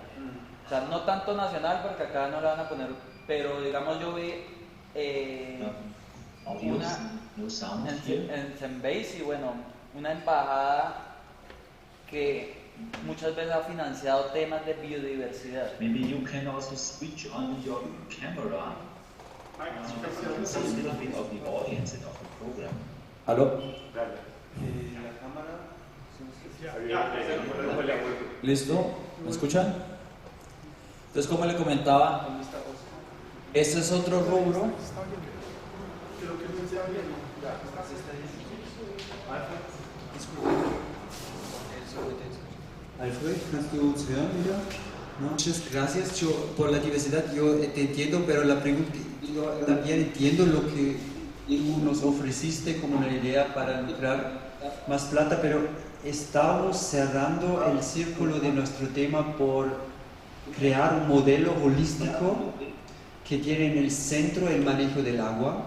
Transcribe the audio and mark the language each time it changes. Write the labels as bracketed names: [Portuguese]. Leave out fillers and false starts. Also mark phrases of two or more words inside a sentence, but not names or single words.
[Spanish] O sea, no tanto nacional, porque acá no la van a poner, pero digamos yo vi una en Zenbase, y bueno, una embajada que muchas veces ha financiado temas de biodiversidad. [English] Maybe you can also switch on your camera to see a little bit of the audience and of the program. [Spanish] ¿Aló? La cámara. ¿Listo? ¿Me escuchan? Entonces, como le comentaba, este es otro rubro. [German] Alfred, ¿kannst du uns hören wieder? [Spanish] ¿No? Muchas gracias por la diversidad. Yo te entiendo, pero la pregunta, yo también entiendo lo que tú nos ofreciste como una idea para lograr más plata, pero estamos cerrando el círculo de nuestro tema por crear un modelo holístico que tiene en el centro el manejo del agua.